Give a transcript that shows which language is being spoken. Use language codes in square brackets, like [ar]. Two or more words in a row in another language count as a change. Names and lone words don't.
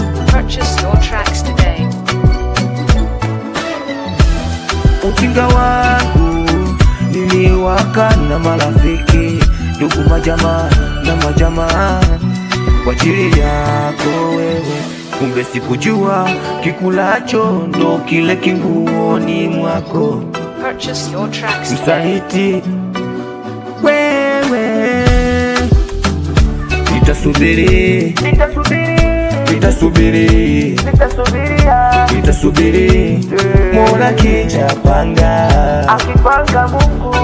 [en] Purchase your tracks today. [sw] Ujinga wangu niliwaka na marafiki, ndugu, majamaa na majamaa kwa ajili yako wewe. Kumbe sikujua kikulacho ndo kile kinguoni mwako. [en] Purchase your tracks today. [sw] Msaliti wewe. Nitasubiri, Nitasubiri, nitasubiri, nitasubiria, nitasubiri, Mola kijapanga. akipanga Mungu.